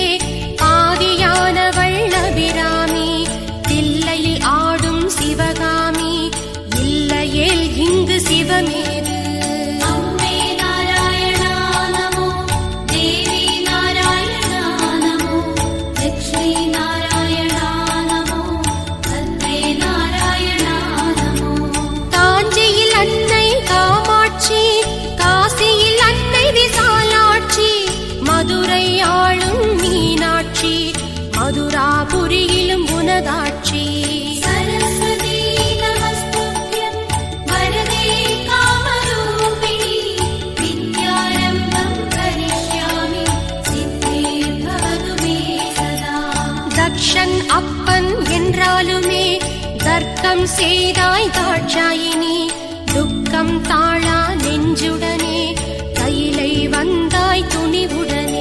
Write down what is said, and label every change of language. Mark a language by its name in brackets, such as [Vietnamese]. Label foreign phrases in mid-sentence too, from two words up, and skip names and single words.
[Tamil] ஆதியானவள் அபிராமி தில்லையில் ஆடும் சிவகாமி இல்லையேல் இங்கு சிவமேது [Sanskrit] अम्बे नारायणा नमो देवी नारायणा नमो लक्ष्मी नारायणा नमो भद्रे नारायणा नमो [Tamil] காஞ்சியில் அன்னை காமாட்சி காசியில் அன்னை விசாலாட்சி மதுரை ஆளும் மீனாட்சி மதுராபுரியிலும் உனதாட்சி [Sanskrit] सरस्वती नमस्तुभ्यं वरदे कामरूपिणि विद्यारम्भं करिष्यामि सिद्धिर्भवतु मे सदा [Tamil] தக்ஷன் அப்பன் என்றாலுமே தர்க்கம் செய்தாய் தாட்சாயினி துக்கம் தாழா நெஞ்சுடனே கையிலை வந்தாய் துணிவுடனே